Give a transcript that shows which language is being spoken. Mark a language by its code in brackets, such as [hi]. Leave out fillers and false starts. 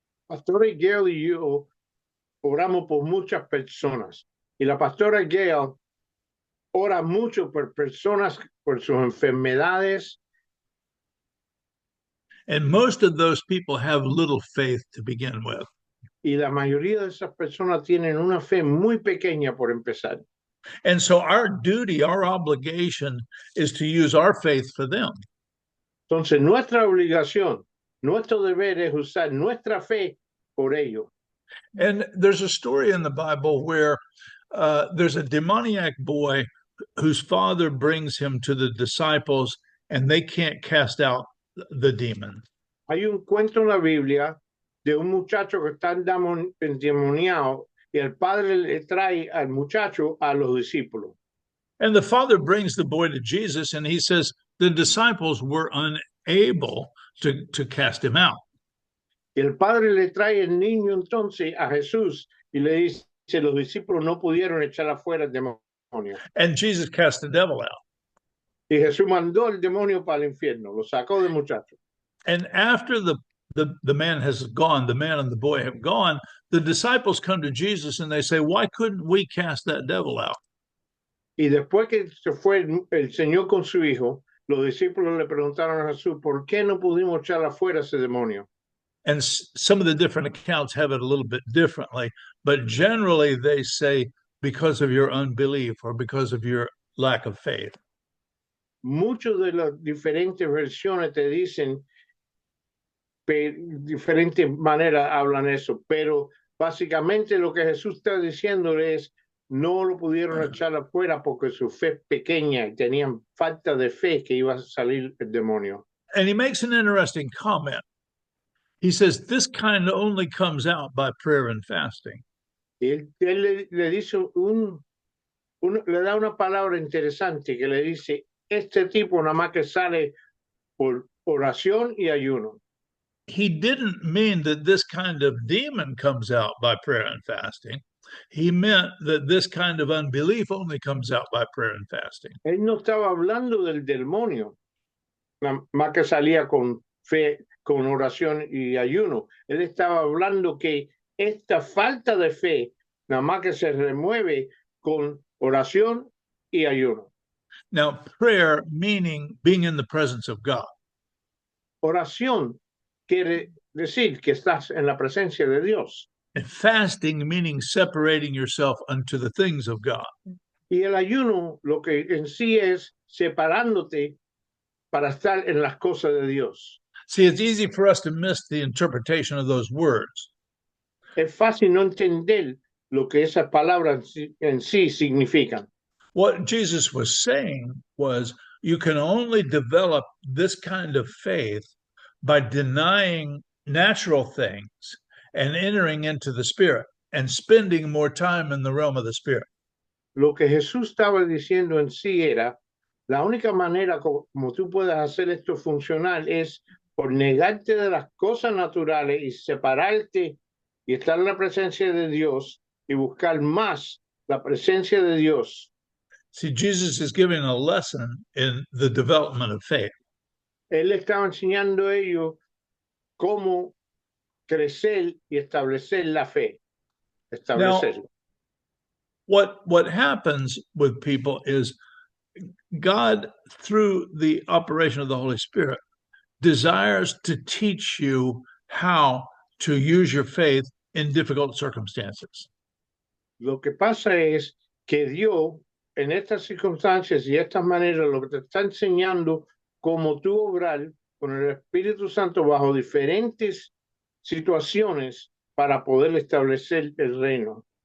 [es] Pastora Gail y yo oramos por muchas personas. Y la pastora Gail ora mucho por personas, por sus enfermedades. [en] And most of those people have little faith to begin with. [es] Y la mayoría de esas personas tienen una fe muy pequeña por empezar. [en] And so our duty, our obligation is to use our faith for them. [es] Entonces nuestra obligación, nuestro deber es usar nuestra fe por ellos. [en] And there's a story in the Bible where there's a demoniac boy whose father brings him to the disciples and they can't cast out the demon. [es] Hay un cuento en la Biblia de un muchacho que está endemoniado y el padre le trae al muchacho a los discípulos. [en] And the father brings the boy to Jesus, and he says the disciples were unable to cast him out. [es] Y el padre le trae el niño entonces a Jesús y le dice, los discípulos no pudieron echar afuera el demonio. [en] And Jesus cast the devil out. [es] Y Jesús mandó el demonio para el infierno, lo sacó del muchacho. [en] And after the man has gone, the man and the boy have gone, the disciples come to Jesus and they say, why couldn't we cast that devil out? [es] Y después que se fue el Señor con su hijo, los discípulos le preguntaron a Jesús, ¿por qué no pudimos echar afuera ese demonio? [en] And some of the different accounts have it a little bit differently, but generally they say because of your unbelief or because of your lack of faith. [es] Muchas de las diferentes versiones te dicen, diferentes maneras hablan eso, pero básicamente lo que Jesús está diciendo es, no lo pudieron echar afuera porque su fe es pequeña y tenían falta de fe que iba a salir el demonio. [en] And he makes an interesting comment. He says, this kind only comes out by prayer and fasting. [es] Y él le dice le da una palabra interesante que le dice, este tipo nada más que sale por oración y ayuno. [en] He didn't mean that this kind of demon comes out by prayer and fasting. He meant that this kind of unbelief only comes out by prayer and fasting. [es] Él no estaba hablando del demonio, nada más que salía con fe, con oración y ayuno. Él estaba hablando que esta falta de fe, nada más que se remueve con oración y ayuno. [en] Now, prayer meaning being in the presence of God. [es] Oración quiere decir que estás en la presencia de Dios. [en] And fasting meaning separating yourself unto the things of God. [es] Y el ayuno lo que en sí es separándote para estar en las cosas de Dios. [en] See, it's easy for us to miss the interpretation of those words. [es] Es fácil no entender lo que esas palabras en sí significan. [en] What Jesus was saying was you can only develop this kind of faith by denying natural things and entering into the Spirit and spending more time in the realm of the Spirit. [es] Lo que Jesús estaba diciendo en sí era, la única manera como tú puedes hacer esto funcionar es por negarte de las cosas naturales y separarte y estar en la presencia de Dios y buscar más la presencia de Dios. [en] See, Jesus is giving a lesson in the development of faith. [es] Él estaba enseñando a ellos cómo crecer y establecer la fe. Establecerla. [en] Now, what happens with people is God, through the operation of the Holy Spirit, desires to teach you how to use your faith in difficult circumstances. [es] Lo que pasa es que Dios, en estas circunstancias y estas maneras, lo que te está enseñando cómo tú obrar con el Espíritu Santo bajo diferentes situaciones para poder establecer el reino.